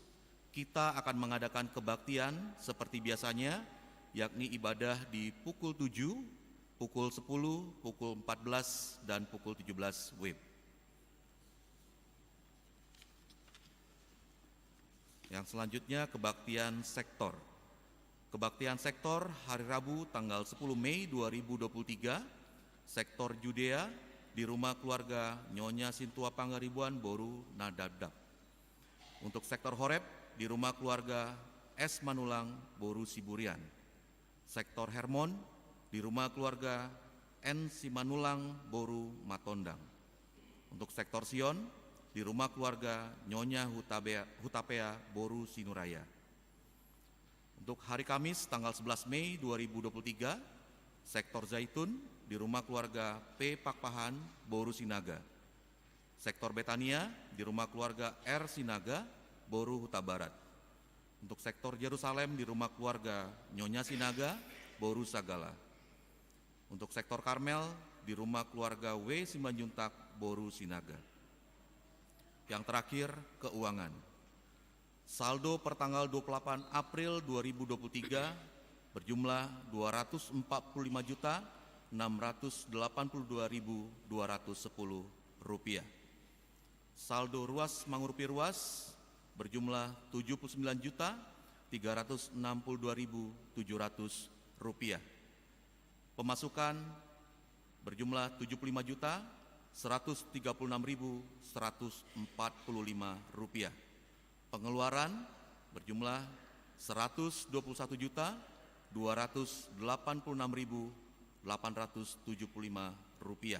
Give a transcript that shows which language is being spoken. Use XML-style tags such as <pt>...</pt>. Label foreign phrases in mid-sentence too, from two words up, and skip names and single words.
<id>Kita akan mengadakan kebaktian seperti biasanya, yakni ibadah di pukul 7, pukul 10, pukul 14, dan pukul 17 WIB. Yang selanjutnya, kebaktian sektor. Kebaktian sektor hari Rabu tanggal 10 Mei 2023, sektor Judea di rumah keluarga Nyonya Sintua Pangaribuan Boru Nadabdab. Untuk sektor Horeb di rumah keluarga S. Manulang Boru Siburian. Sektor Hermon di rumah keluarga N. Simanulang Boru Matondang. Untuk sektor Sion di rumah keluarga Nyonya Hutapea Boru Sinuraya. Untuk hari Kamis tanggal 11 Mei 2023, sektor Zaitun di rumah keluarga P. Pakpahan Boru Sinaga. Sektor Betania di rumah keluarga R. Sinaga Boru Huta Barat. Untuk sektor Yerusalem di rumah keluarga Nyonya Sinaga Boru Sagala. Untuk sektor Karmel di rumah keluarga W. Simanjuntak Boru Sinaga. Yang terakhir, keuangan. Saldo per tanggal 28 April 2023 berjumlah Rp204.682.210. Saldo</id> <bbc>ruas mangurupi ruas</bbc> <id>berjumlah Rp79.362.700. Pemasukan berjumlah Rp75.136.145. Pengeluaran berjumlah Rp121.286.875.</id>